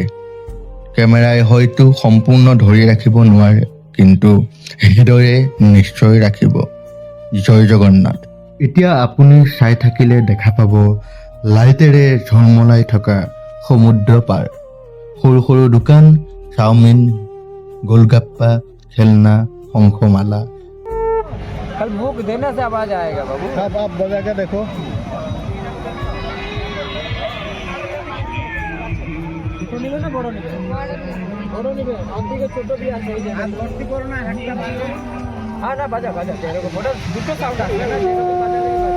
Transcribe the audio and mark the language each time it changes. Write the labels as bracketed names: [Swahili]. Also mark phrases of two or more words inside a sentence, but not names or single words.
[Assamese] কেমেৰাই হয়তো সম্পূৰ্ণ ধৰি ৰাখিব নোৱাৰে, কিন্তু হৃদয়ে নিশ্চয় ৰাখিব। জয় জগন্নাথ। এতিয়া আপুনি চাই থাকিলে দেখা পাব লাইটেৰে ঝলমলাই থকা সমুদ্ৰ পাৰ, সৰু সৰু দোকান, চাওমিন, গোলগাপ্পা, খেলনা, শংখমালা। [Hindi] कल भूख देने से आवाज आएगा बाबू। साहब आप बजा के देखो। [Bangla] নিবে না বড় নিবে? বড় নিবে। অন্তিকে ছোট দিয়ে আছে এই যে। আর ভর্তি করো না একটা বাজে। হ্যাঁ না বাজা বাজা এরকম বড় দুটো সাউন্ড আসবে না এরকম বাজালে